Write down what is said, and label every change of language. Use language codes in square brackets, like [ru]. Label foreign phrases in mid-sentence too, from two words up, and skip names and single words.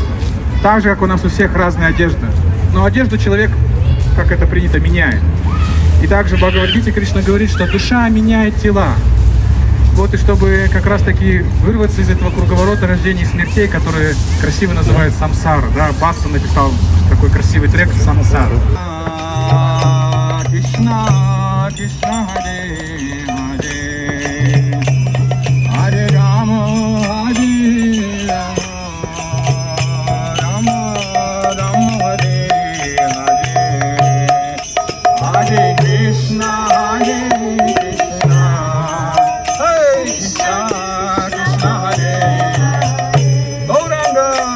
[ru] Так же, как у нас у всех разная одежда. Но одежду человек, как это принято, меняет. И также в Бхагавад-гите Кришна говорит, что душа меняет тела. Вот и чтобы как раз таки вырваться из этого круговорота рождений и смертей, который красиво называют самсара, да, Баста написал такой красивый трек «Самсара». [sa] कृष्ण कृष्ण हरे हरे हरे राम हरे राम राम राम हरे हरे हरे कृष्ण हरे कृष्ण हरे कृष्ण कृष्ण हरे गौराङ्ग,